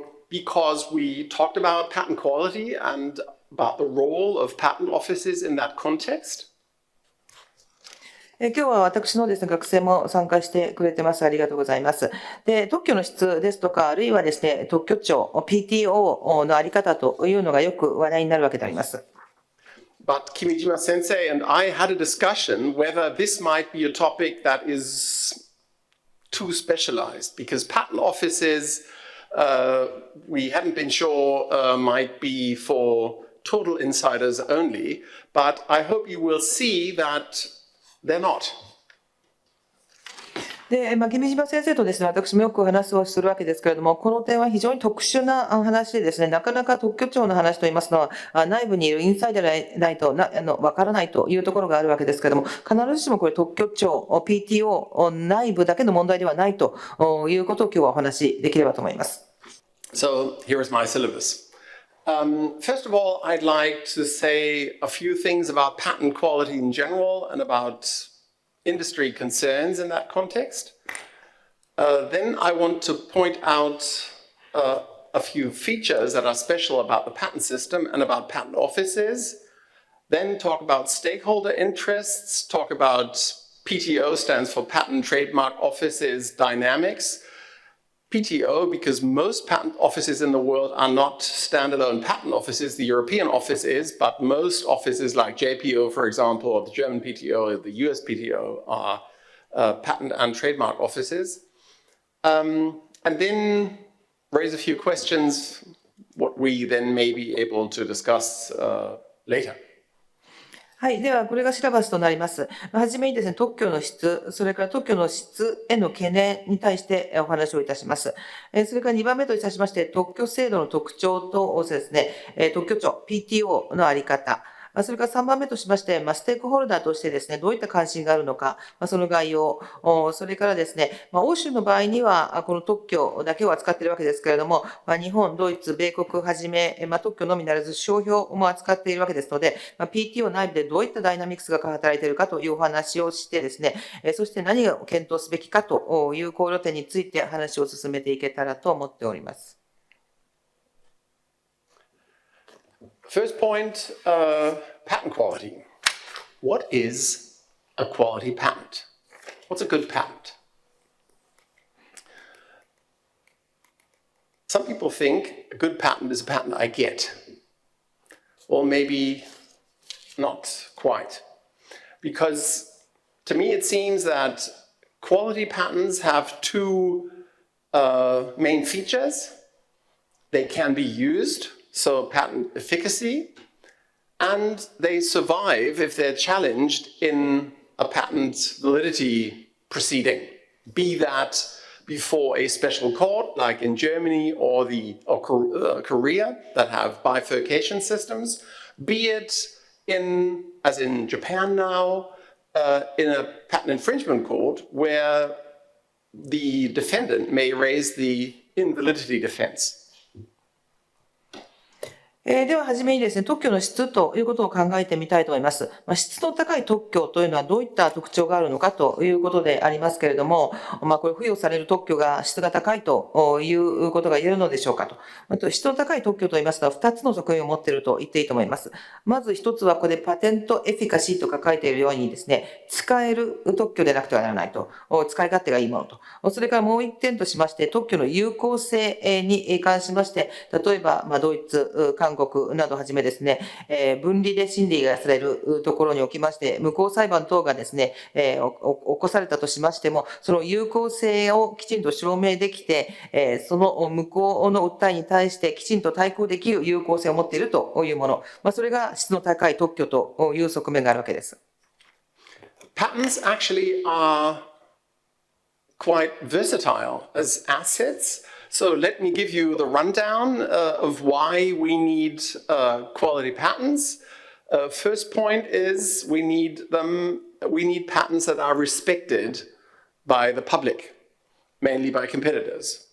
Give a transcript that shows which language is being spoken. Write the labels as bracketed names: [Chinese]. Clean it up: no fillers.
[English] Because we talked about patent quality and about the role of patent offices in that context. [Japanese] 今日は私のですね、学生も参加してくれてます。ありがとうございます。で、特許の質ですとか、あるいはですね、特許庁、PTO のあり方というのがよく話題になるわけであります。 [English] But Kimijima Sensei and I had a discussion whether this might be a topic that is too specialized, because patent offices we hadn't been sure might be for total insiders only, but I hope you will see that they're not. [Japanese] で、君島先生とですね、私もよく話をするわけですけれども、この点は非常に特殊な話でですね、なかなか特許庁の話といいますのは、内部にいるインサイダーでないとわからないというところがあるわけですけれども、必ずしもこれ特許庁、PTO 内部だけの問題ではないということを今日はお話しできればと思います。 [English] So here is my syllabus. First of all, I'd like to say a few things about patent quality in general and about industry concerns in that context. Then I want to point out a few features that are special about the patent system and about patent offices. Then talk about stakeholder interests, talk about PTO stands for Patent Trademark Offices dynamics. PTO, because most patent offices in the world are not standalone patent offices, the European office is, but most offices like JPO, for example, or the German PTO, or the US PTO are patent and trademark offices. And then raise a few questions, what we then may be able to discuss later. [Japanese] はい。では、これがシラバスとなります。はじめにですね、特許の質、それから特許の質への懸念に対してお話をいたします。それから2番目といたしまして、特許制度の特徴とですね、特許庁、PTO のあり方。それから3番目としまして、ステークホルダーとしてですね、どういった関心があるのか、その概要、それからですね、欧州の場合には、この特許だけを扱っているわけですけれども、日本、ドイツ、米国はじめ、特許のみならず商標も扱っているわけですので、PTO 内部でどういったダイナミクスが働いているかというお話をしてですね、そして何を検討すべきかという考慮点について話を進めていけたらと思っております。 [English] First point, patent quality. What is a quality patent? What's a good patent? Some people think a good patent is a patent I get, or maybe not quite. Because to me it seems that quality patents have two main features. They can be used, so patent efficacy, and they survive if they're challenged in a patent validity proceeding, be that before a special court like in Germany or Korea that have bifurcation systems, be it as in Japan now, in a patent infringement court where the defendant may raise the invalidity defense. [Japanese] では、はじめにですね、特許の質ということを考えてみたいと思います。質の高い特許というのはどういった特徴があるのかということでありますけれども、これ付与される特許が質が高いということが言えるのでしょうかと。あと、質の高い特許といいますと、2つの側面を持っていると言っていいと思います。まず一つは、ここでパテントエフィカシーとか書いているようにですね、使える特許でなくてはならないと。使い勝手がいいものと。それからもう一点としまして、特許の有効性に関しまして、例えば、ドイツ、韓国などをはじめですね、分離で審理がされるところにおきまして、無効裁判等がですね、起こされたとしましても、その有効性をきちんと証明できて、その無効の訴えに対してきちんと対抗できる有効性を持っているというもの、それが質の高い特許という側面があるわけです。 [English] Patents actually are quite versatile as assets. So let me give you the rundown of why we need quality patents. First point is we need patents that are respected by the public, mainly by competitors.